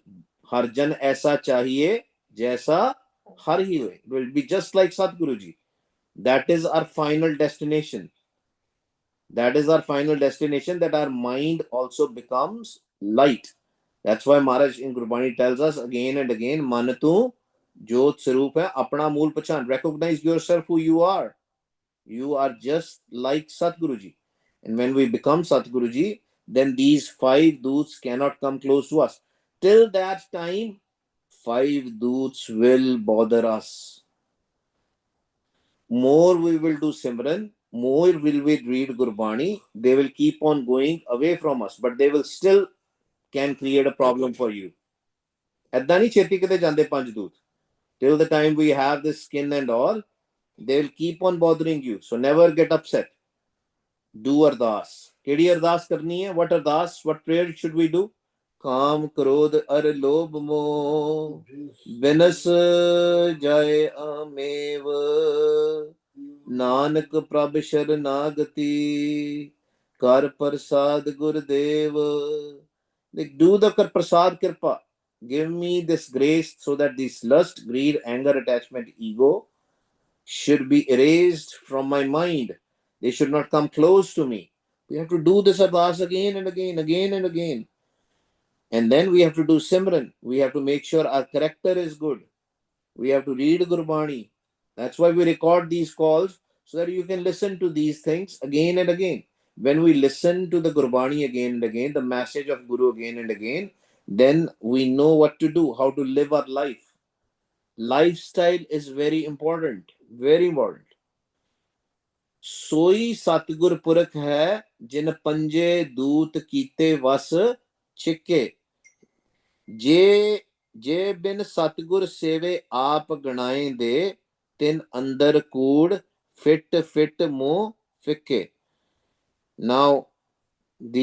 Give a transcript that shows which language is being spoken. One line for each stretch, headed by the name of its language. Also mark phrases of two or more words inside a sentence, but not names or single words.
Punjabi: ਹਰਿ ਜਨ ਐਸਾ ਚਾਹੀਏ, ਜੈਸਾ ਹਰਿ ਹੀ ਹੋਇ.
English: It will be just like Satguruji. That is our final destination. That is our final destination, that our mind also becomes light. That's why Maharaj in Gurbani tells us again and again,
Punjabi: ਮਨ ਤੂੰ ਜੋਤਿ ਸਰੂਪ ਹੈ, ਆਪਣਾ ਮੂਲ ਪਛਾਣ.
English: Recognize yourself who you are. You are just like Satguruji. And when we become Satguruji, then these 5 doots cannot come close to us. Till that time, 5 doots will bother us. More we will do Simran, more will we read Gurbani, they will keep on going away from us, but they will still can create a problem for you.
Punjabi: ਏਦਾਂ ਨਹੀਂ ਛੇਤੀ ਕਿਤੇ ਜਾਂਦੇ 5 ਦੂਤ.
English: Till the time we have this skin and all, they will keep on bothering you. So never get upset. Do ardas.
Punjabi: ਕਿਹੜੀ ਅਰਦਾਸ ਕਰਨੀ ਹੈ?
English: What ardas? What prayer should we do?
Punjabi: ਕਾਮ ਕ੍ਰੋਧ ਅਰ ਲੋਭ ਮੋਹ ਬਿਨਸ ਜਾਏ ਆਮੇਵ ਨਾਨਕ ਪ੍ਰਭ ਸ਼ਰਨਾਗਤੀ ਕਰ ਪ੍ਰਸਾਦ ਗੁਰਦੇਵ.
English: Do the
Punjabi: ਪ੍ਰਸਾਦ ਕਿਰਪਾ.
English: Give me this grace so that this lust, greed, anger, attachment, ego should be erased from my mind. They should not come close to me. We have to do this ardas again and again, again and again. And then we have to do Simran. We have to make sure our character is good. We have to read Gurbani. That's why we record these calls, so that you can listen to these things again and again. When we listen to the Gurbani again and again, the message of Guru again and again, then we know what to do, how to live our life. Lifestyle is very important, very important.
Punjabi: ਸੋਈ ਸਤਿਗੁਰ ਪੁਰਖ ਹੈ, ਜਿਨ ਪੰਜੇ ਦੂਤ ਕੀਤੇ ਵਸ ਛਿਕੇ. ਜੇ ਬਿਨ ਸਤਗੁਰ ਸੇਵੇ ਆਪ ਗਣਾਏ ਦੇ, ਤਿਨ ਅੰਦਰ ਕੂੜ ਫਿਟ ਫਿਟ ਮੋਹ ਫਿਕੇ.
English: Now